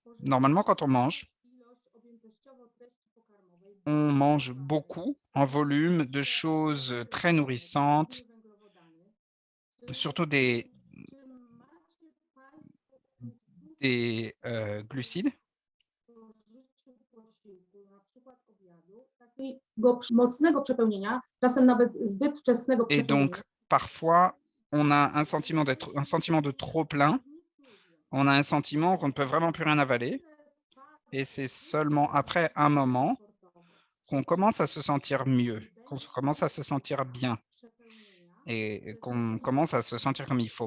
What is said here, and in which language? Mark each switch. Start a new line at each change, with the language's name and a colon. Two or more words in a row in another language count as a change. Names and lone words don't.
French: Normalement, quand on mange, on mange beaucoup en volume de choses très nourrissantes, surtout des glucides.
Polish: Mocnego przepełnienia, czasem nawet zbyt wczesnego
French: Et
Polish: przepełnienia.
French: donc, parfois, on a un sentiment de trop plein. On a un sentiment qu'on ne peut vraiment plus rien avaler. Et c'est seulement après un moment qu'on commence à se sentir mieux, qu'on commence à se sentir bien et qu'on commence à se sentir comme il faut.